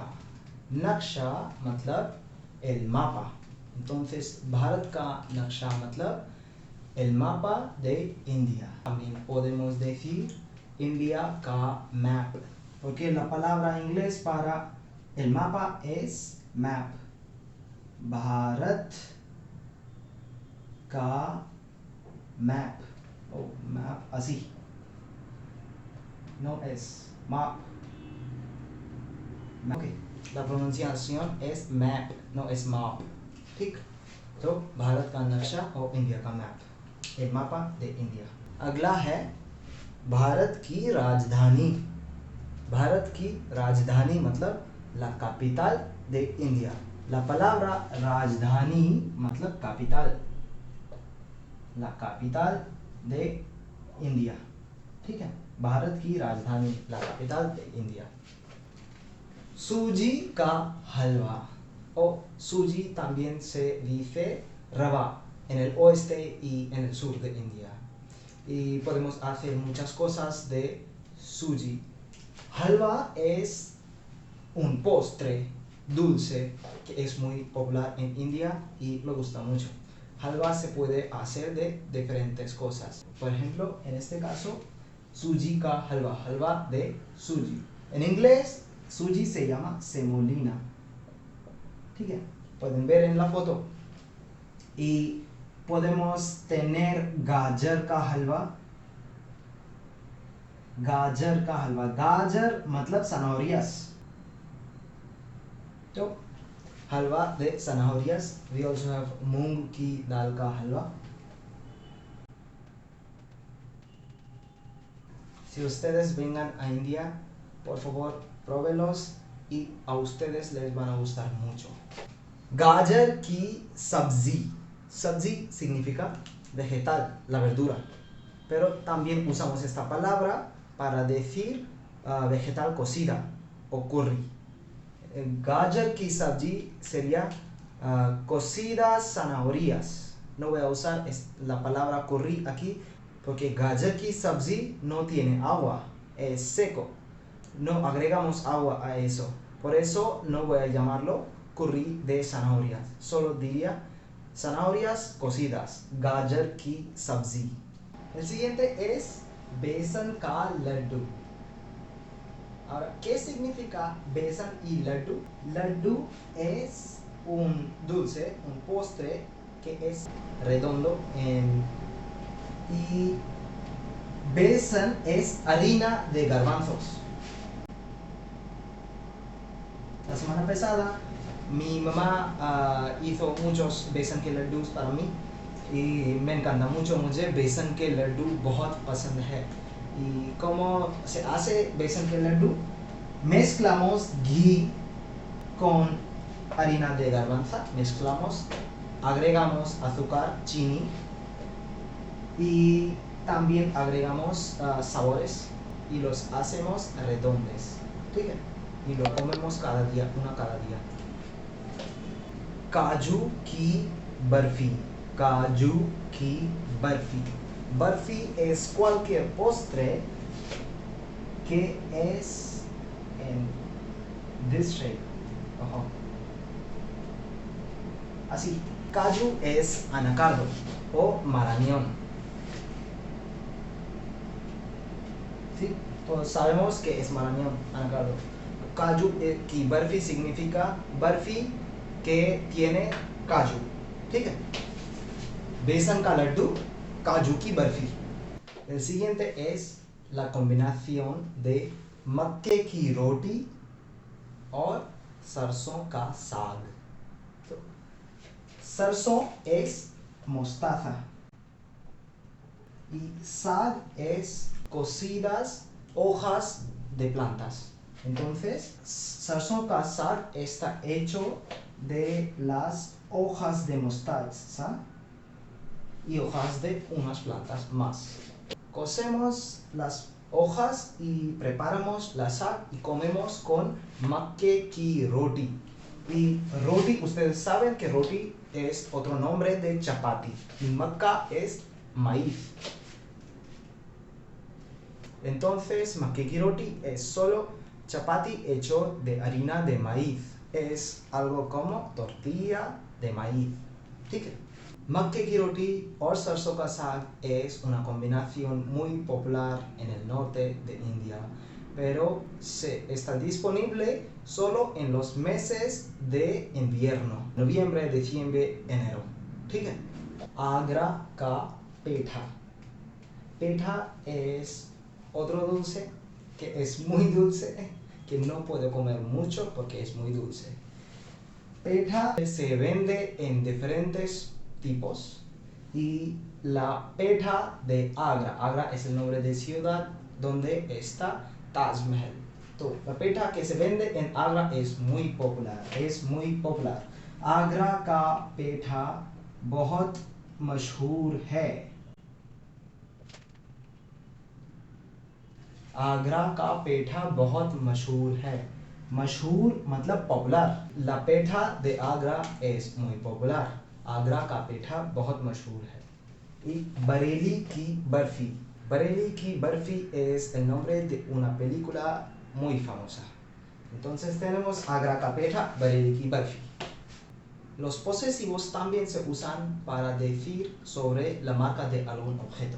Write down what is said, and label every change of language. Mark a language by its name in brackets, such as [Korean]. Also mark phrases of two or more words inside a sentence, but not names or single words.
[Hindi] नक्शा मतलब [Spanish] el mapa. Entonces, [Hindi] भारत का नक्शा मतलब [Spanish] el mapa de India. También podemos decir [Hindi] इंडिया का मैप, [Spanish] porque la palabra en inglés para el mapa es map. [Hindi] भारत का मैप. [Spanish] Oh, map así. No es map. [English] Okay. [Spanish] La pronunciación es map, no es map. [Hindi] ठीक. तो भारत का नक्शा और इंडिया का मैप, [Spanish] el mapa de India. [Hindi] अगला है भारत की राजधानी. भारत की राजधानी मतलब [Spanish] la capital de India. La palabra [Hindi] राजधानी मतलब [Spanish] capital. La capital de India. [Hindi] ठीक है. भारत की राजधानी [Spanish] la capital de India. [Hindi] सूजी का हलवा. [Spanish] O suji también se dice rava en el oeste y en el sur de India. Y podemos hacer muchas cosas de suji. Halwa es un postre dulce que es muy popular en India y me gusta mucho. Halwa se puede hacer de diferentes cosas. Por ejemplo, en este caso, [Hindi] सूजी का हलवा, [Spanish] halwa de suji. En inglés, suji se llama semolina. [Hindi] ठीक है, [Spanish] pueden ver en la foto. Y podemos tener [Hindi] गाजर का हलवा. गाजर का हलवा. गाजर मतलब zanahorias. तो हलवा [Spanish] de zanahorias. [English] We also have [Hindi] मूंग की दाल का हलवा. [Spanish] Si ustedes vengan a India, por favor, pruébelos y a ustedes les van a gustar mucho. [Hindi] गाजर की सब्जी. [Spanish] Sabzi significa vegetal, la verdura. Pero también usamos esta palabra para decir vegetal cocida o curry. [Hindi] गाजर की सब्जी [Spanish] sería cocidas zanahorias. No voy a usar la palabra curry aquí porque [Hindi] गाजर की सब्जी [Spanish] no tiene agua, es seco. No agregamos agua a eso. Por eso no voy a llamarlo curry de zanahorias. Solo diría zanahorias cocidas, [Hindi] गाजर की सब्जी. [Spanish] El siguiente es [Hindi] बेसन का लड्डू. [Spanish] Ahora, ¿qué significa besan y laddu? Laddu es un dulce, un postre que es redondo y besan es harina de garbanzos. La semana pasada mi mamá hizo muchos [Hindi] बेसन के लड्डू [Spanish] para mí y me encanta mucho. [Hindi] मुझे बेसन के लड्डू बहुत पसंद है. [Spanish] ¿Y cómo se hace besan que लड्डू? Mezclamos ghee con harina de garbanza, mezclamos, agregamos azúcar, chini y también agregamos sabores y los hacemos redondos. [Hindi] ¿ठीक है? [Spanish] Y lo comemos cada día, una cada día. [Hindi] काजू की बर्फी. काजू की बर्फी. [Spanish] Barfi es cualquier postre que es en [English] this shape. [Spanish] Ojo. Así. Caju es anacardo o marañón. ¿Sí? Todos sabemos que es marañón, anacardo. [Hindi] काजू की बर्फी [Spanish] significa बर्फी que tiene [Hindi] काजू. ठीक है? बेसन का लड्डू, काजू की बर्फी. [Spanish] El siguiente es la combinación de [Hindi] मक्के की रोटी और सरसों का साग. तो, सरसों [Spanish] es mostaza y sag es cocidas hojas de plantas. Entonces, [Hindi] सरसों का साग [Spanish] está hecho de las hojas de mostaza y hojas de unas plantas más. Cocemos las hojas y preparamos la sal y comemos con [Hindi] मक्के की रोटी. [Spanish] Y roti, ustedes saben que roti es otro nombre de chapati y makka es maíz. Entonces, [Hindi] मक्के की रोटी [Spanish] es solo chapati hecho de harina de maíz. Es algo como tortilla de maíz. [Hindi] ¿ठीक है? मक्के की रोटी और सरसों का साग [Spanish] es una combinación muy popular en el norte de India, pero está disponible solo en los meses de invierno, noviembre, diciembre, enero. [Hindi] ठीक है? आगरा का पेठा. [Spanish] Peठा es otro dulce que es muy dulce, que no puedo comer mucho porque es muy dulce. Peठा se vende en diferentes tipos y la peठा de Agra. Agra es el nombre de ciudad donde está Taj Mahal. तो la पेठा que se vende en Agra es muy popular. [Hindi] आगरा का पेठा बहुत मशहूर है. आगरा का पेठा बहुत मशहूर है. मशहूर मतलब पॉपुलर. [Spanish] La पेठा de Agra es muy popular. [Hindi] आगरा का पेठा बहुत मशहूर है. [Spanish] Y [Hindi] बरेली की बर्फी. बरेली की बर्फी [Spanish] es el nombre de una película muy famosa. Entonces tenemos [Hindi] आगरा का पेठा, बरेली की बर्फी. [Spanish] Los posesivos también se usan para decir sobre la marca de algún objeto.